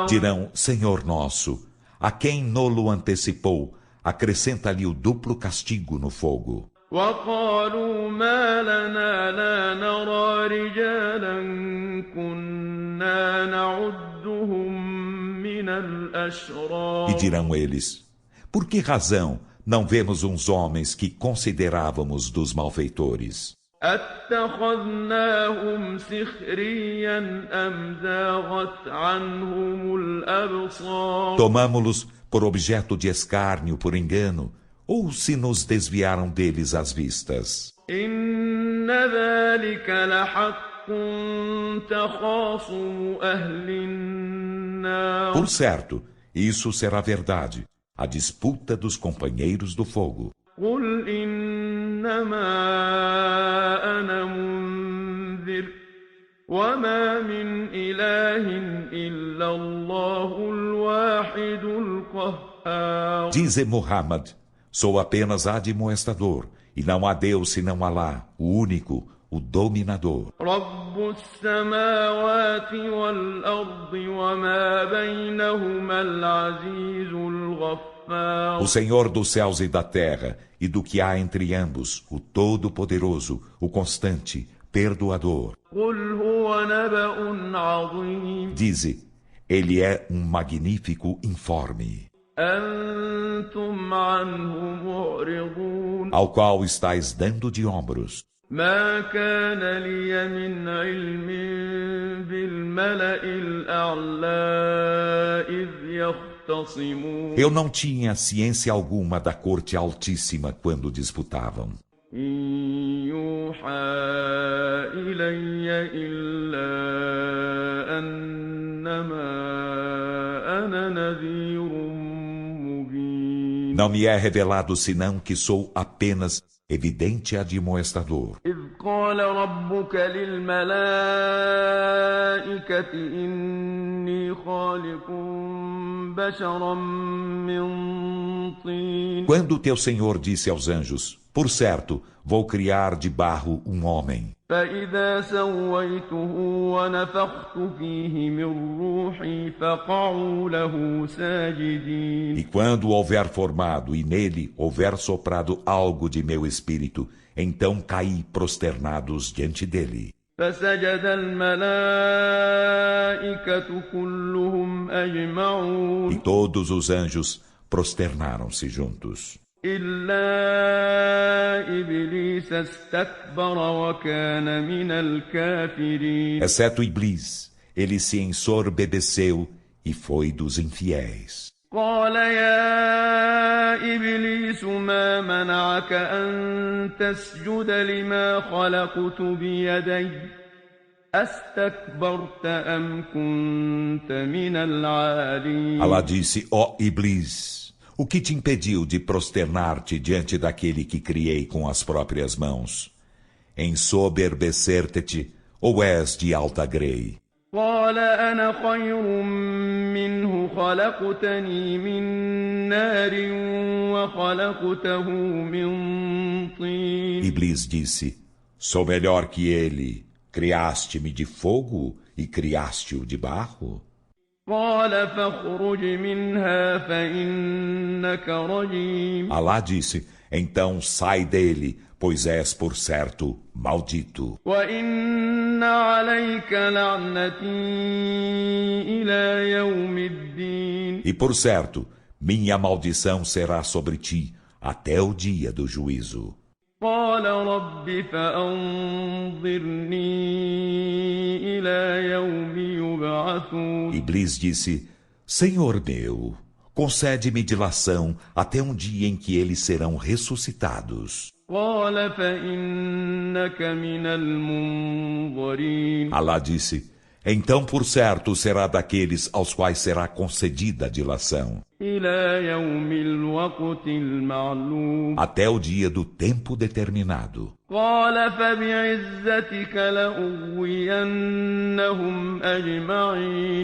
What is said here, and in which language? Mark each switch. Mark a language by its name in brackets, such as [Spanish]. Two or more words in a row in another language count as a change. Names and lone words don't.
[Portuguese] Dirão: Senhor nosso, a quem nolo antecipou, acrescenta-lhe o duplo castigo no fogo. [Arabic] وقالوا ما لنا لا نرى رجالا كنا نعدهم من الأشرار. [Portuguese] E dirão eles: por que razão não vemos uns homens que considerávamos dos malfeitores? [Arabic] أتخذناهم سخريا أم زاغت عنهم الأبصار. [Portuguese] Tomamo-los por objeto de escárnio por engano, ou se nos desviaram deles as vistas? [Arabic] إن ذلك لحق تخاصم أهل النار. [Portuguese] Por certo, isso será verdade, a disputa dos companheiros do fogo. [Arabic] قل إنما أنا منذر وما من إله إلا الله الواحد القهار. [Portuguese] Dize Muhammad: sou apenas admoestador, e não há Deus senão Alá, o único, o dominador. [Arabic] رب السماوات والأرض وما بينهما العزيز الغفار. [Portuguese] O Senhor dos céus e da terra, e do que há entre ambos, o Todo-Poderoso, o Constante, Perdoador. [Arabic] قل هو نبأ عظيم. [Portuguese] Dize: ele é um magnífico informe, [Arabic] أنتم عنه معرضون. [Portuguese] ao qual estáis dando de ombros. [Arabic] ما كان لي من علم بالملأ الأعلى إذ يختصمون. [Portuguese] Eu não tinha ciência alguma da corte altíssima quando disputavam. [Arabic] إن يوحى إلي إلا أنما أنا نذير مبين. [Portuguese] Não me é revelado senão que sou apenas evidente admoestador. [Arabic] إذ قال ربك للملائكة إني خالق بشرا من طين. [Portuguese] Quando teu Senhor disse aos anjos: por certo, vou criar de barro um homem. [Arabic] فإذا سويته ونفخت فيه من روحي فقعوا له ساجدين. [Portuguese] E quando o houver formado e nele houver soprado algo de meu espírito, então caí prosternados diante dele. [Arabic] فسجد الملائكة كلهم أجمعون. [Portuguese] E todos os anjos prosternaram-se juntos. [Arabic] إلا إبليس استكبر وكان من الكافرين. [Portuguese] Exceto Iblis, ele se ensorbebeceu e foi dos infiéis. [Arabic] قال يا إبليس ما منعك أن تسجد لما خلقت بيدي أستكبرت أم كنت من العالين. [Portuguese] Allah disse: ó Iblis, o que te impediu de prosternar-te diante daquele que criei com as próprias mãos? Ensoberbecer-te, ou és de alta grei? [Arabic] قال أنا خير منه خلقتني من نار وخلقته من طين. [Portuguese] Iblis disse: sou melhor que ele. Criaste-me de fogo e criaste-o de barro? [Arabic] قال فاخرج منها فإنك رجيم. [Portuguese] Allah disse: então sai dele, pois és por certo maldito. [Arabic] وإن عليك لعنتي إلى يوم الدين. [Portuguese] E por certo, minha maldição será sobre ti até o dia do juízo. [Arabic] قال رب فأنظرني إلى يوم يبعثون. [Portuguese] Iblis disse: Senhor meu, concede-me dilação até um dia em que eles serão ressuscitados. [Arabic] قال فإنك من المنظرين. [Portuguese] Allah disse: Então, por certo, será daqueles aos quais será concedida a dilação, [Arabic] إلى يوم الوقت المعلوم [Portuguese] até o dia do tempo determinado. [Arabic] قال فبعزتك لأغوينهم أجمعين